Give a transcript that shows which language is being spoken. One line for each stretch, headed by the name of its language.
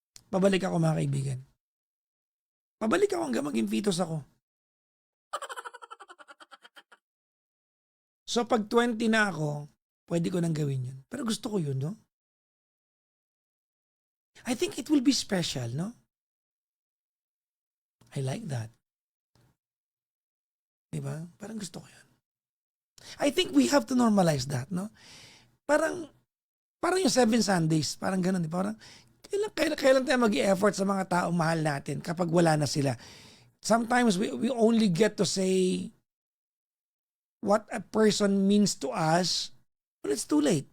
Filipino: Pabalik ako mga kaibigan. Pabalik ako hanggang maging fetus ako. So pag 20 na ako, pwede ko nang gawin yun. Pero gusto ko yun, no?
English: I think it will be special, no? I like that.
Filipino: Diba? Parang gusto ko yun.
English: I think we have to normalize that, no?
Filipino: Parang yung 7 Sundays, parang ganun, di ba? Parang, kailan tayo mag-i-effort sa mga taong mahal natin kapag wala na sila?
English: Sometimes we only get to say what a person means to us when it's too late.